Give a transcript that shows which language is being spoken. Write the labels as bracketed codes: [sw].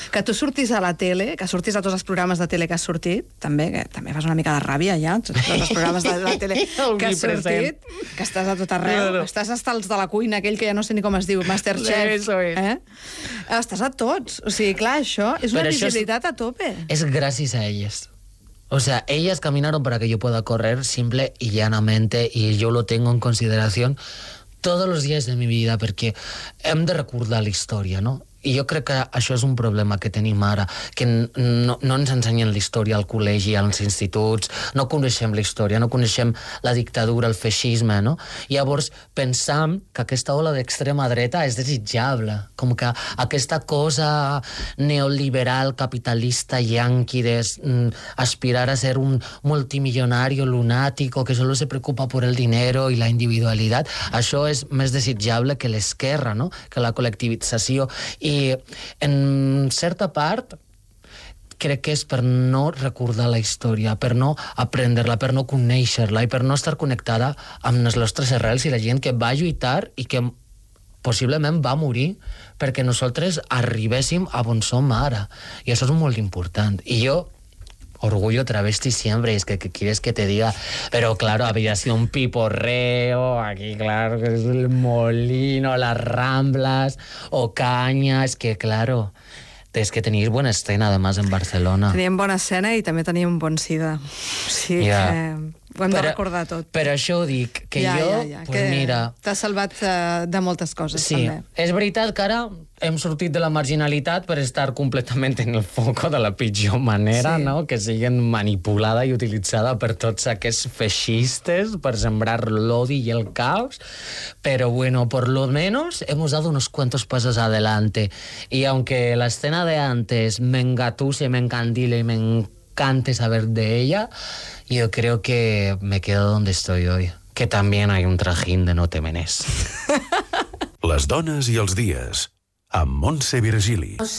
[ca] Que tu surtis a la tele, que surtis a tots els programes de tele que has sortit, també, que també fas una mica de ràbia ja, tots els programes de la tele que has sortit, que estàs a tot arreu, estàs hasta els de la cuina, aquell que ja no sé ni com es diu, Masterchef. Estàs a tots. O sigui, clar, això és una visibilitat a tope. És gràcies a elles. [es] O sea, ellas caminaron para que yo pueda correr simple y llanamente, y yo lo tengo en consideración todos los días de mi vida, porque [ca] hem de recordar la història, no? I jo crec que això és un problema que tenim ara, que no ens ensenyen la història al col·legi, als instituts, no coneixem la història, no coneixem la dictadura, el feixisme, no? Llavors, pensam que aquesta ola d'extrema dreta és desitjable, com que aquesta cosa neoliberal, capitalista, yanqui, d'aspirar a ser un multimillonari lunàtic [es] que solo se preocupa por el dinero [ca] i la individualitat, això és més desitjable que l'esquerra, no? Que la col·lectivització. I, en certa part, crec que és per no recordar la història, per no aprendre-la, per no conèixer-la i per no estar connectada amb les nostres arrels i la gent que va lluitar i que possiblement va morir perquè nosaltres arribéssim a on som ara. I això és molt important. I jo... [es] Orgullo travesti siempre, es que ¿qué quieres que te diga? Pero claro, había sido un piporreo, aquí claro, es el molino, las ramblas, o caña, es que claro, es que tenéis buena escena además en Barcelona. [ca] Teníem bona escena i també teníem un bon sida. Sí, yeah. Ho hem però, de recordar tot. Però això ho dic, que ja, jo, ja, ja. [es] Pues que mira... [ca] T'has salvat de moltes coses, sí, també. És veritat que ara hem sortit de la marginalitat per estar completament en el foco de la pitjor manera, sí. No? Que siguin manipulada i utilitzada per tots aquests feixistes per sembrar l'odi i el caos. [es] Però, bueno, por lo menos hemos dado unos cuantos pasos adelante. Y aunque la escena de antes me engatuse, me encandile y me encante saber de ella... Yo creo que me quedo donde estoy hoy. Que también hay un trajín de no te menés. [ca] Les dones i els dies, amb Montse Virgili.